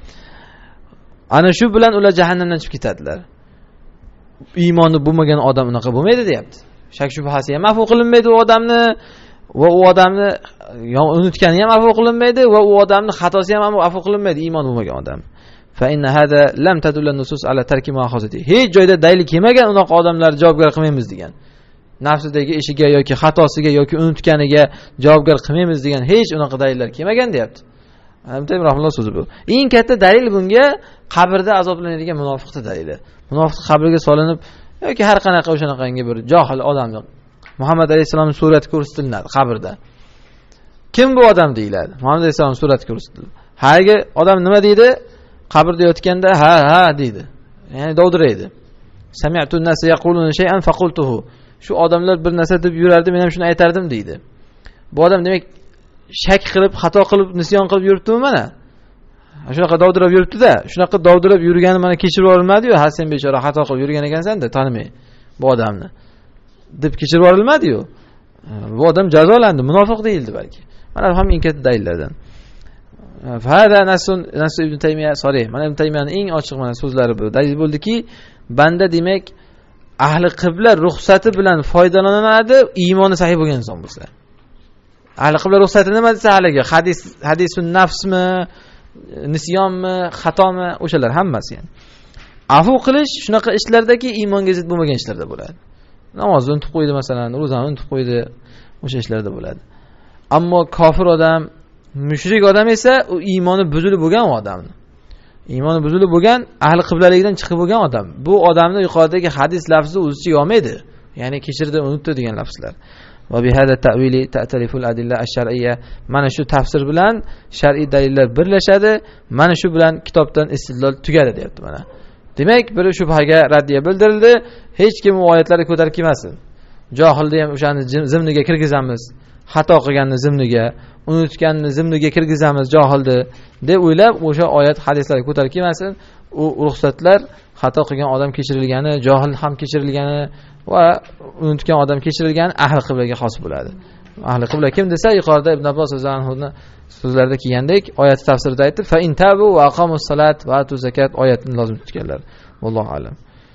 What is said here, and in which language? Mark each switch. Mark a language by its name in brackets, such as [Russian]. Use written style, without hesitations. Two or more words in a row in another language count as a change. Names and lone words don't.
[Uzbek] Ana shu bilan ular jahannamdan chiqib ketadilar. Iymoni bo'lmagan odam unaqa bo'lmaydi, deyapti. Shak shubhasi ham afu qilinmaydi u odamni, va u odamni unutgani ham afu qilinmaydi, va u odamni xatosi ham afu qilinmaydi, iymon bo'lmagan odam. [Arabic] Fa inna hada lam tadulla nusus ala tarki muakhazati. [Uzbek] Hech joyda dalil kelmagan unaqa odamlar javobgar qilmaymiz degan. Nafsidagi ishiga yoki xatosiga yoki unutganiga javobgar qilmaymiz degan hech unaqa dalillar kelmagan, deyapti. Taymiyo rahimahulloh so'zi bu. Eng katta dalil bunga qabrda azoblanadigan munofiqning dalili. Munofiq qabrga solinib yoki har qanaqa o'shanaqangi bir johil odamni Muhammad alayhisolamning surati ko'rsatiladi qabrda. Kim bu odam deyiladi? Muhammad alayhisolamning surati ko'rsatiladi. Hagi odam nima deydi? Qabrda yotganda ha deydi. Ya'ni dovdiraydi. [Arabic] Sami'tu an-nasa yaquluna shay'an faqultuhu. [Uzbek] Shu odamlar bir narsa deb yurardi, men ham shuni aytardim deydi. Bu odam demak shak qilib, xato qilib, nisyon qilib yuribdimi mana? Shunaqa dovdirab yuribdi-da, shunaqa dovdirab yurgani mana kechirib yuborilmadi-yu, ha sen bechora xato qilib yurgan ekansan-da, tanimay bu odamni deb kechirib yuborilmadi-yu. Bu odam jazolandi, munofiq deyildi balki. Mana ham eng katta dalillardan. [Arabic] Fahada nasu Ibn Taymiya sorry. [Uzbek] Mana Ibn Taymiyaning eng ochiq mana so'zlari bu. Dalil bo'ldiki, banda demak ahli qibla ruxsati bilan foydalanadi, iymoni sahih bo'lgan inson bo'lsa. Ahli qibla ruxsati nima desa haligi hadisun nafsmi, nisyonmi, xatomi, o'shalar hammasi, ya'ni. Afu qilish shunaqa ishlardagi iymonga zid bo'lmagan ishlarda bo'ladi. Namozni unutib qo'ydi masalan, ro'zani unutib qo'ydi, o'sha ishlarda bo'ladi. Ammo kofir odam, mushrik odam esa u iymoni buzilib bo'lgan odamni. Iymoni buzilib bo'lgan, ahli qiblalikdan chiqib bo'lgan odam. Bu odamni yuqoridagi hadis lafzi o'z ichiga olmaydi. Ya'ni kechirdi, unutdi degan lafzlar. [Arabic] Va bi hada ta'wili ta'taliful adilla ash-shar'iyya. [Uzbek] Mana shu tafsir bilan shar'iy dalillar birlashadi. Mana shu bilan kitobdan istidlol tugadi, deyapti mana. Demak, bir shubhaga raddiya bildirildi. Hech kim bu oyatlarni ko'tarib kelmasin. Johilni ham o'shani zimniga kirgizamiz. Xato qilganni zimniga, unutganni zimniga kirgizamiz johilni deb o'ylab o'sha oyat hadislarga ko'tarib kelmasin. U ruxsatlar xato qilgan odam kechirilgani, johil ham kechirilgani va unutgan odam kechirilgani ahli qiblaga xos bo'ladi. ahli qibla kim desa, yuqorida Ibn Abbos roziyallohu so'zlarida kelgandek oyatni tafsirida aytib, [Arabic] fa in tabu va aqamus salat va atu zakat [Uzbek] oyatini lozim tutganlar. [Arabic] Vallohu alam.